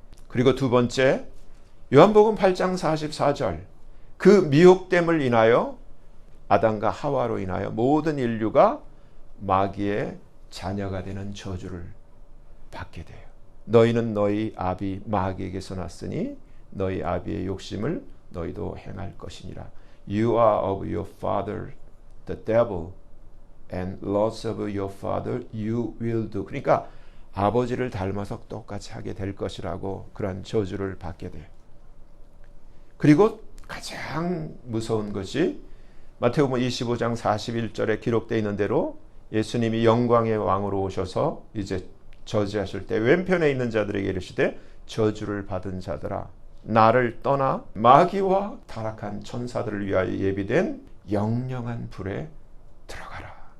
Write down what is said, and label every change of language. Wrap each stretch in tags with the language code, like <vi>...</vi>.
<ko>그리고 두 번째, 요한복음 8장 44절, 그 미혹됨을 인하여 아담과 하와로 인하여 모든 인류가 마귀의 자녀가 되는 저주를 받게 돼요. 너희는 너희 아비 마귀에게서 났으니 너희 아비의 욕심을 너희도 행할 것이니라.</ko> <en>You are of your father the devil, and lots of your father you will do.</en> <ko>그러니까 아버지를 닮아서 똑같이 하게 될 것이라고 그런 저주를 받게 돼요. 그리고 가장 무서운 것이 마태복음 25장 41절에 기록되어 있는 대로 예수님이 영광의 왕으로 오셔서 이제 저지하실 때 왼편에 있는 자들에게 이르시되 저주를 받은 자들아 나를 떠나 마귀와 타락한 천사들을 위하여 예비된 영영한 불에 들어가라.</ko>